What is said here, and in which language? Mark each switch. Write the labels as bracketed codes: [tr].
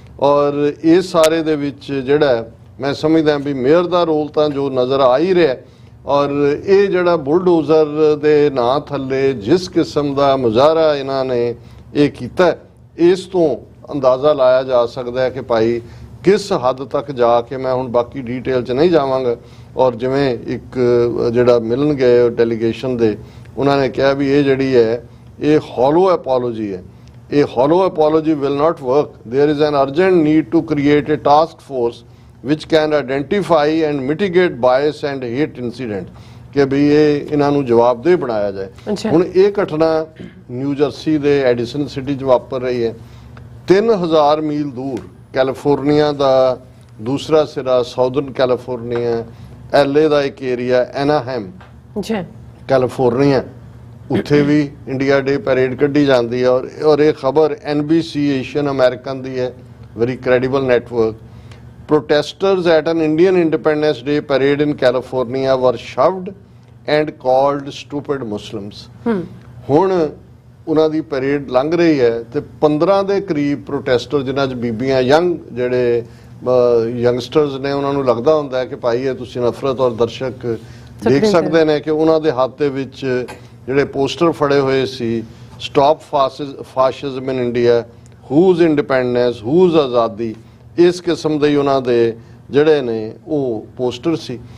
[pa] ਔਰ ਇਸ ਸਾਰੇ ਦੇ ਵਿੱਚ ਜਿਹੜਾ ਮੈਂ ਸਮਝਦਾ ਵੀ ਮੇਅਰ ਦਾ ਰੋਲ ਤਾਂ ਜੋ ਨਜ਼ਰ ਆ ਹੀ ਰਿਹਾ, ਔਰ ਇਹ ਜਿਹੜਾ ਬੁਲਡੋਜ਼ਰ ਦੇ ਨਾਂ ਥੱਲੇ ਜਿਸ ਕਿਸਮ ਦਾ ਮੁਜ਼ਾਹਰਾ ਇਹਨਾਂ ਨੇ ਇਹ ਕੀਤਾ, ਇਸ ਤੋਂ ਅੰਦਾਜ਼ਾ ਲਾਇਆ ਜਾ ਸਕਦਾ ਹੈ ਕਿ ਭਾਈ ਕਿਸ ਹੱਦ ਤੱਕ ਜਾ ਕੇ, ਮੈਂ ਹੁਣ ਬਾਕੀ ਡੀਟੇਲ 'ਚ ਨਹੀਂ ਜਾਵਾਂਗਾ, ਔਰ ਜਿਵੇਂ ਇੱਕ ਜਿਹੜਾ ਮਿਲਣ ਗਏ ਡੈਲੀਗੇਸ਼ਨ ਦੇ, ਉਹਨਾਂ ਨੇ ਕਿਹਾ ਵੀ ਇਹ ਜਿਹੜੀ ਹੈ ਇਹ [en] hollow apology [pa] ਹੈ। [en] A hollow apology will not work. There is an urgent need to create a task force which can identify and mitigate bias and hate incidents. [pa] ਕਿ ਵੀ ਇਹ ਇਹਨਾਂ ਨੂੰ ਜਵਾਬਦੇਹ ਬਣਾਇਆ ਜਾਏ। ਹੁਣ ਇਹ ਘਟਨਾ ਨਿਊ ਜਰਸੀ ਦੇ ਐਡੀਸਨ ਸਿਟੀ 'ਚ ਵਾਪਰ ਰਹੀ ਹੈ। 3000 ਮੀਲ ਦੂਰ ਕੈਲੀਫੋਰਨੀਆ ਦਾ ਦੂਸਰਾ ਸਿਰਾ, ਸਾਊਦਰਨ ਕੈਲੀਫੋਰਨੀਆ, LA ਦਾ ਇੱਕ ਏਰੀਆ ਐਨਾਹੈਮ ਕੈਲੀਫੋਰਨੀਆ, ਉੱਥੇ ਵੀ ਇੰਡੀਆ ਡੇ ਪੈਰੇਡ ਕੱਢੀ ਜਾਂਦੀ ਹੈ। ਔਰ ਇਹ ਖਬਰ NBC ਏਸ਼ੀਅਨ ਅਮਰੀਕਨ ਦੀ ਹੈ, [en] Very credible network. Protesters at an Indian Independence Day parade in California were shoved and called stupid Muslims. [pa] ਹੁਣ ਉਹਨਾਂ ਦੀ ਪਰੇਡ ਲੰਘ ਰਹੀ ਹੈ ਤੇ 15 ਦੇ ਕਰੀਬ ਪ੍ਰੋਟੈਸਟਰ, ਜਿਨ੍ਹਾਂ 'ਚ ਬੀਬੀਆਂ, ਯੰਗ ਜਿਹੜੇ ਯੰਗਸਟਰਸ ਨੇ, ਉਹਨਾਂ ਨੂੰ ਲੱਗਦਾ ਹੁੰਦਾ ਹੈ ਕਿ ਭਾਈ ਇਹ ਤੁਸੀਂ ਨਫ਼ਰਤ, ਔਰ ਦਰਸ਼ਕ ਦੇਖ ਸਕਦੇ ਨੇ ਕਿ ਉਹਨਾਂ ਦੇ ਹੱਥ ਦੇ ਵਿੱਚ ਜਿਹੜੇ ਪੋਸਟਰ ਫੜੇ ਹੋਏ ਸੀ, [en] stop fascism in India, whose independence, [pa] whose ਆਜ਼ਾਦੀ, ਇਸ ਕਿਸਮ ਦੇ ਉਹਨਾਂ ਦੇ ਜਿਹੜੇ ਨੇ ਉਹ ਪੋਸਟਰ ਸੀ।